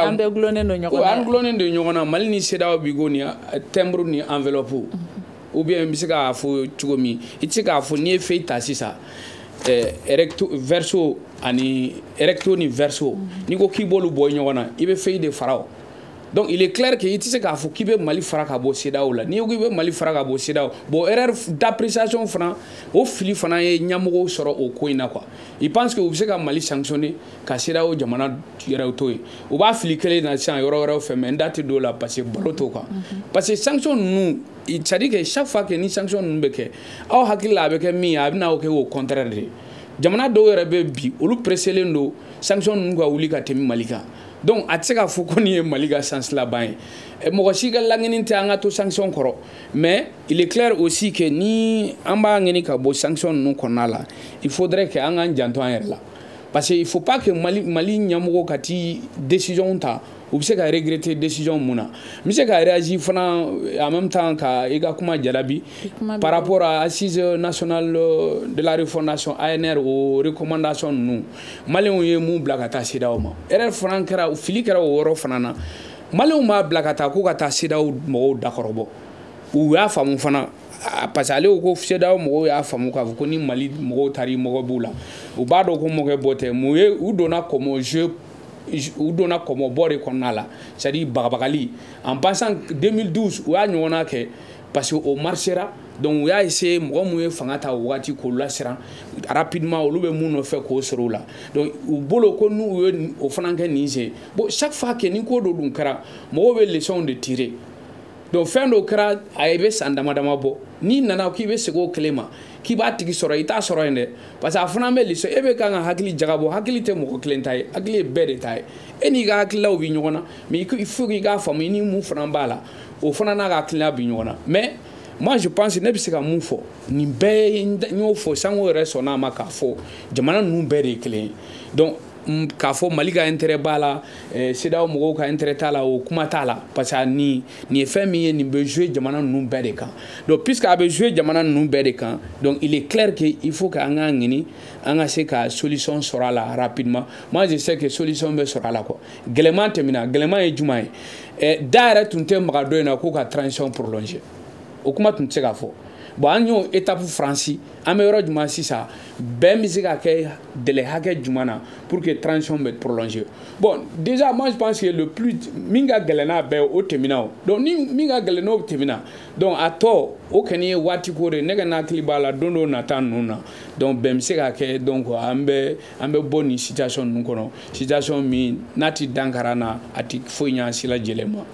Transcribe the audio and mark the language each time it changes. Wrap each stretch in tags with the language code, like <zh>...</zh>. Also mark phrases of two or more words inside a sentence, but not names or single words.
<bm>an bɛɛ gulonnen don ɲɔgɔn na an gulonnen don ɲɔgɔn na Mali ni CEDEAO bi ko ni timbre ni enveloppe</bm> <fr>ou bien</fr> <bm>n bɛ se k'a fɔ cogo min i tɛ se k'a fɔ n'i ye feuille ta sisan verso ani recto ni verso ni ko k'i b'olu bɔ ɲɔgɔn na i bɛ feuille de fara o</bm> <fr>donc il est clair que</fr> <bm>i tɛ se k'a fɔ k'i bɛ Mali fara ka bɔ CEDEAO la n'i ko k'i bɛ Mali fara ka bɔ CEDEAO</bm> <fr>bon erreur d'appréciation</fr> <bm>fana o fili fana ye ɲɛmɔgɔw sɔrɔ o ko in na quoi</bm> <fr>il pense que</fr> <bm>u bɛ se ka Mali sanctionner ka CEDEAO jamana yɛrɛ to yen u b'a fili kelen na sisan yɔrɔ wɛrɛw fɛ mais n da tɛ don o la</bm> <fr>parce que</fr> <bm>balo t'o kan parce que sanction ninnu</bm> <fr>c'est-à-dire que chaque fois que</fr> <bm>ni sanction ninnu bɛ kɛ aw hakili la a bɛ kɛ min ye a bɛ na kɛ o</bm> <fr>contraire de</fr> <bm>ye jamana dɔw yɛrɛ bɛ bi olu presselen don sanction ninnu ka wuli ka tɛmɛ Mali kan donc a tɛ se k'a fɔ ko nin ye Mali ka chance laban ye mɔgɔ si ka laɲini tɛ an ka to sanction kɔrɔ</bm> <fr>mais il est clair aussi que</fr> <bm>ni an b'a ɲini ka bɔ sanction ninnu kɔnɔna la</bm> <fr>il faudrait que</fr> <bm>an k'an janto an yɛrɛ la</bm> <fr>parce que il faut pas que</fr> <bm>Mali ɲɛmɔgɔ ka ti décision ta u bɛ se ka regretter décision mun na n bɛ se ka réagir fana</bm> <fr>en même temps</fr> <bm>ka i ka kuma jarabi</bm> <fr>par rapport à assise nationale de la refondation ANR</fr> <bm>o recommandation ninnu maliyɛnw ye mun bila ka taa CEDEAO ma erreur fana kɛra fili kɛra o yɔrɔ fana na maliyɛnw m'a bila ka taa ko ka taa CEDEAO mɔgɔw dakɔrɔbɔ u y'a faamu fana</bm> <fr>parce que</fr> <bm>ale ko CEDEAO mɔgɔw y'a faamu k'a fɔ ko ni Mali mɔgɔw taara i mɔgɔ b'u la u b'a dɔn ko mɔgɔ bɔ tɛ mun ye u donna</bm> <fr>comme jeu</fr> <bm>u donna kɔmɔbɔ de kɔnɔna la</bm> <fr>c'est-à-dire</fr> <bm>bagabagali</bm> <fr>en passant</fr> <bm>2012 u y'a ɲɔgɔnna kɛ</bm> <fr>parce que</fr> <bm>o marchera donc u y'a essayé mɔgɔ mun ye fanga ta o wagati k'o lasiran rapidement olu bɛ mun nɔfɛ k'o sɔrɔ o la donc u bolo ko n'u ye o fana kɛ nin sen bon</bm> <fr>chaque fois que</fr> <bm>ni ko dɔ dun kɛra mɔgɔw bɛ</bm> <fr>leçon de tirer</fr> <bm>donc fɛn dɔ kɛra a bɛ san dama dama bɔ n'i nana k'i bɛ segin o kelen ma k'i b'a tigi sɔrɔ i t'a sɔrɔ yen dɛ</bm> <fr>parce que</fr> <bm>a fana bɛ leçon e bɛ kan ka hakili jagabɔ hakili tɛ mɔgɔ kelen ta ye hakili ye bɛɛ de ta ye e n'i ka hakililaw bɛ ɲɔgɔn na</bm> <fr>mais il faut</fr> <bm>k'i k'a faamu i ni mun fana b'a la o fana n'a ka hakilina bɛ ɲɔgɔn na</bm> <fr>mais moi je pense</fr> <bm>ne bɛ se ka mun fɔ nin bɛɛ n y'o fɔ sango yɛrɛ sɔnna a ma k'a fɔ jamana ninnu bɛɛ de ye kelen ye donc k'a fɔ Mali ka intérêt b'a la CEDEAO mɔgɔw ka intérêt t'a la o kuma t'a la</bm> <fr>parce que</fr> <bm>nin ye fɛn min ye nin bɛ jouer jamana ninnu bɛɛ de kan</bm> <fr>donc puisque</fr> <bm>a bɛ jouer jamana ninnu bɛɛ de kan</bm> <fr>donc il est clair que il faut que</fr> <bm>an k'a ɲini an ka se ka solution sɔrɔ a la rapidement</bm> <fr>moi je sais que</fr> <bm>solution bɛ sɔrɔ a la quoi gɛlɛman tɛmɛna gɛlɛman ye jumɛn ye da yɛrɛ tun tɛ maga dɔ in na k'u ka transition prolonger o kuma tun tɛ se ka fɔ bon an y'o étape franchi an bɛ yɔrɔ jumɛn sisan bɛn bɛ se ka kɛ délai hakɛ jumɛn na</bm> <fr>pour que</fr> <bm>transition bɛ prolonger</bm> <fr>bon déjà moi je pense que le plus</fr> <bm>min ka gɛlɛn n'a bɛɛ o tɛmɛna o donc ni min ka gɛlɛn n'o tɛmɛna donc a tɔ o kɔni ye waati ko de ne ka hakili b'a la don dɔ nata ninnu na donc bɛn bɛ se ka kɛ donc an bɛ bɔ nin situation ninnu kɔnɔ situation min n'a ti dankara na a ti foyi ɲɛ si la jɛlen ma.</bm>